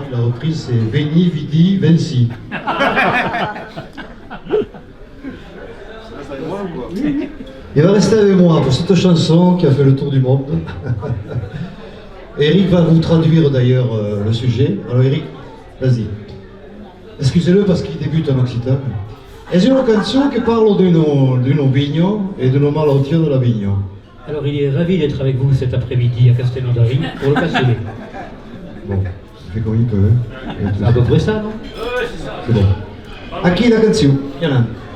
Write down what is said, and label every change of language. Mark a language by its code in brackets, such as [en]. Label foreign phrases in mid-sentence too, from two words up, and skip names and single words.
[fr] La reprise, c'est Veni, Vidi, Vinci. Il va rester avec moi pour cette chanson qui a fait le tour du monde. Eric va vous traduire d'ailleurs le sujet. Alors Eric, vas-y. Excusez-le parce qu'il débute en occitan. [it] È una canzone che parla di un vigno [fr] et de nos maladies de la vigne. Alors il est ravi d'être avec vous cet après-midi à Castelnaudary pour le Cassoulet. Bon, il fait comme il peut. C'est à peu près ça, non? C'est bon. À qui la canzone? Il y en a.